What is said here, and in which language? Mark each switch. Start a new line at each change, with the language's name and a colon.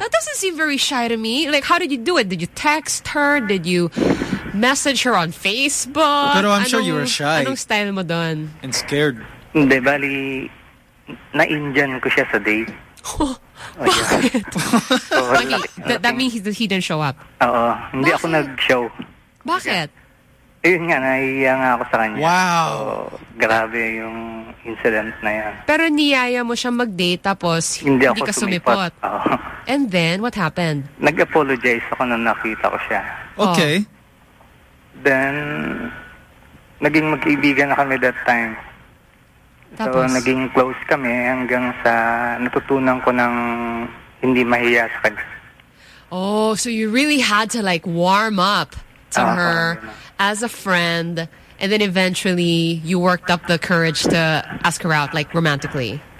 English: That doesn't seem very shy to me. Like, how did you do it? Did you text her? Did you message her on Facebook? Pero I'm sure you were shy.
Filipino: Anong style mo dun?
English: And scared.
Filipino: Hindi, bali, na-Indian ko siya sa date. Bakit?
English: that means he didn't show up.
Filipino: Oo. Hindi ako nag-show. Bakit? Ayun nga, nahihiya nga ako sa kanya.
English: Wow. So,
Filipino: grabe yung incident na yan. Pero niyaya mo siyang mag-date tapos hindi ako ka sumipot.
English: And then, what happened?
Filipino: Nag-apologize ako nung nakita ko siya.
English: Okay.
Filipino: Then, naging mag-ibigan na kami that time. Tapos? So, naging close kami hanggang sa natutunan ko ng hindi mahiya sa kanya.
English: Oh, so you really had to like warm up to her as a friend, and then eventually you worked up the courage to ask her out, like, romantically.